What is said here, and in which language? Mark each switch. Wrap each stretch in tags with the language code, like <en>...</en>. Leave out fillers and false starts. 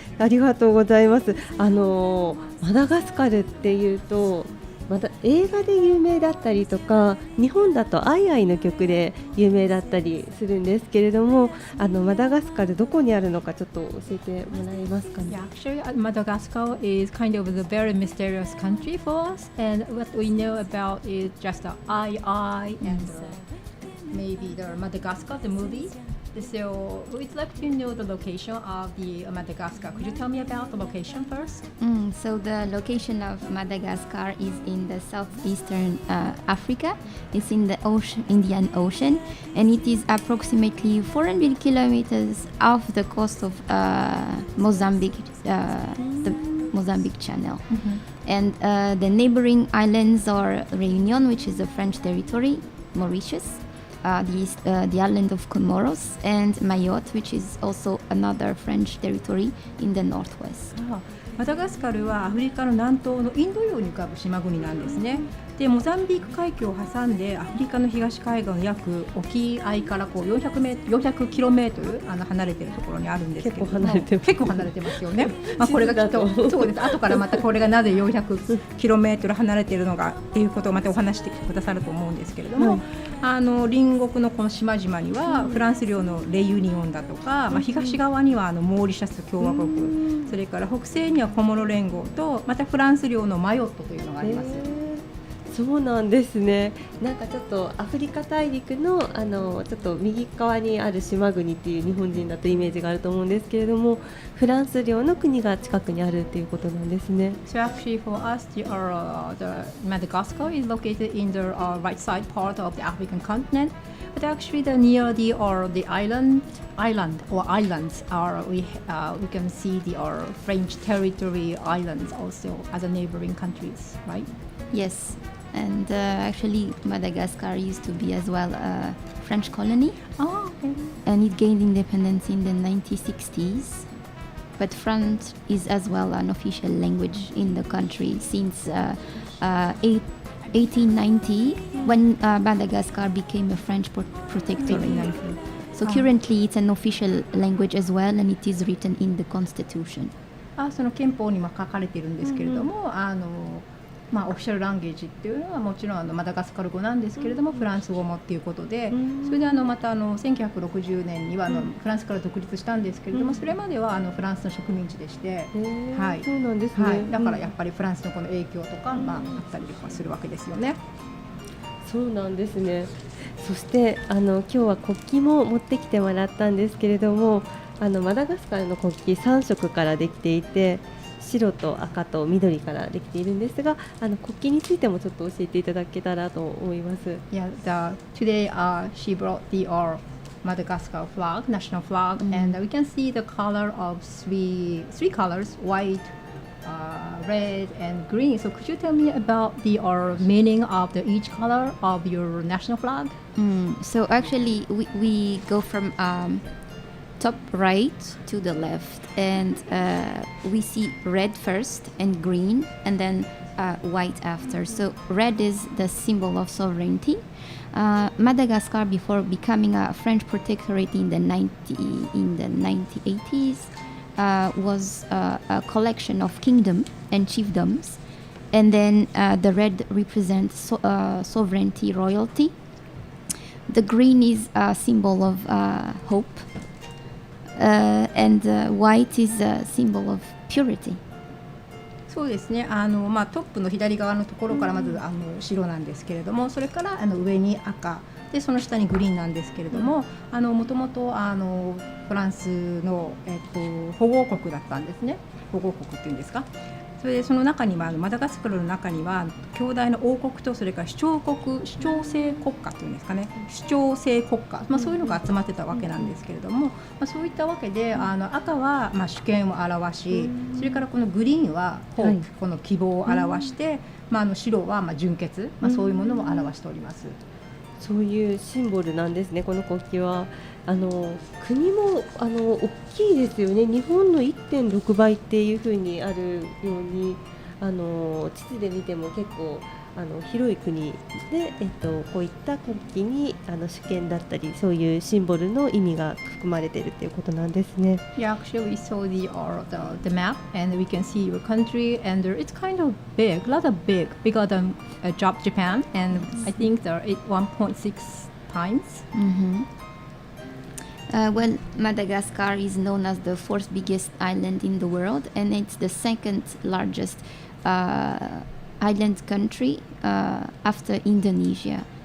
<ja>ありがとうございます。マダガスカルっていうとまた映画で有名だったりとか日本だとアイアイの曲で有名だったりするんですけれども、マダガスカルどこにあるのかちょっと教えてもらえますかね。</ja> <en>Yeah, actually, Madagascar is kind of a very mysterious country for us, and what we know about is just the II and maybe the Madagascar, the movie.So we'd like to know the location of the Madagascar. Could you tell me about the location first? So the location of Madagascar is in the southeastern Africa. It's in the Indian Ocean, and it is approximately 400 kilometers off the coast of Mozambique, the Mozambique Channel. And the neighboring islands are Réunion, which is a French territory, Mauritius.The island of Comoros, and Mayotte, which is also another French territory in the northwest.</en> <ja>マダガスカルはアフリカの南東のインド洋に浮かぶ島国なんですね。でモザンビーク海峡を挟んでアフリカの東海岸の約沖合からこう400キロメートル離れているところにあるんですけれども、結構離れてますよね。これがきっとそうです。後からまたこれがなぜ400キロメートル離れているのかっていうことをまたお話してくださると思うんですけれども、隣国のこの島々にはフランス領のレユニオンだとか、東側にはモーリシャス共和国、それから北西にはコモロ連合とまたフランス領のマヨットというのがあります。そうなんですね。なんかちょっとアフリカ大陸のちょっと右側にある島国っていう日本人だとイメージがあると思うんですけれども、フランス領の国が近くにあるっていうことなんですね。</ja> <en>So actually for us, the Madagascar is located in the right side part of the African continent, but actually the near the islands are we can see the French territory islands also as a neighboring countries, right? Yes. And actually Madagascar used to be as well a French colony, and it gained independence in the 1960s. But French is as well an official language in the country since 1890 when Madagascar became a French protectorate. So currently it's an official language as well, and it is written in the constitution.</en> <ja>その憲法にも書かれているんですけれども、オフィシャルランゲージっていうのはもちろんマダガスカル語なんですけれども、フランス語もっていうことで、それでまた1960年にはフランスから独立したんですけれども、それまではフランスの植民地でして、そうなんですね。だからやっぱりフランスのこの影響とか、あったりとかするわけですよね。そうなんですね。そして今日は国旗も持ってきてもらったんですけれども、マダガスカルの国旗3色からできていて、白と赤と緑からできているんですが、国旗についてもちょっと教えていただけたらと思います。</ja> <en>Yeah, today she brought the Madagascar flag, national flag, and we can see the color of three colors: white, red, and green. So could you tell me about the meaning of each color of your national flag? So actually, we go from top right to the left, and we see red first and green, and then white after. So red is the symbol of sovereignty. Madagascar, before becoming a French protectorate in the 1980s, was a collection of kingdom and chiefdoms, and then the red represents sovereignty, royalty. The green is a symbol of hope, and white is a symbol of purity.</en> <ja>そうですね、トップの左側のところからまず白なんですけれども、それから上に赤で、その下にグリーンなんですけれども、もともとフランスの、保護国だったんですね。保護国っていうんですか。それでその中にはマダガスカルの中には強大な王国と、それから主張制国家っていうんですかね、主張制国家、そういうのが集まってたわけなんですけれども、そういったわけで赤は主権を表し、それからこのグリーンはホープ、この希望を表して、白は純潔、そういうものを表しております。そういうシンボルなんですね、この国旗は。国も大きいですよね。日本の 1.6 倍っていうふうにあるように、地図で見ても結構広い国で、こういった国旗に主権だったり、そういうシンボルの意味が含まれているということなんですね。</ja> <en>Yeah, actually we saw the map and we can see your country, and it's kind of big, rather big, bigger than Japan, and I think they're 1.6 times. Well, Madagascar is known as the fourth biggest island in the world, and it's the second largest island country after Indonesia.</en>